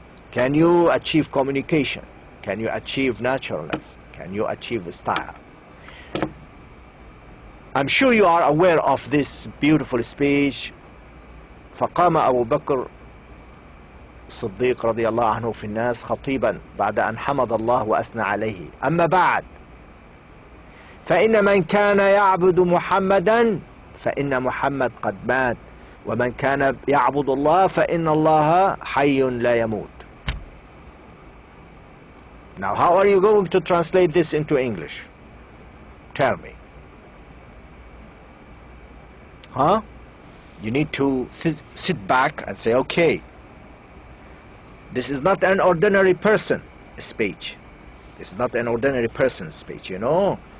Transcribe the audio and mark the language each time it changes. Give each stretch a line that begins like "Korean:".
English: Can you achieve communication? Can you achieve naturalness? Can you achieve style? I'm sure you are aware of this beautiful speech.
Arabic: فقام أبو بكر الصديق رضي الله عنه في الناس خطيبا بعد أن حمد الله وأثنى عليه. أما بعد فإن من كان يعبد محمدا فإن محمد قد مات ومن كان يعبد الله فإن الله حي لا يموت.
English: Now how are you going to translate this into English? Tell me. Huh? You need to sit back and say, okay, this is not an ordinary person speech. This is not an ordinary person's speech, you know.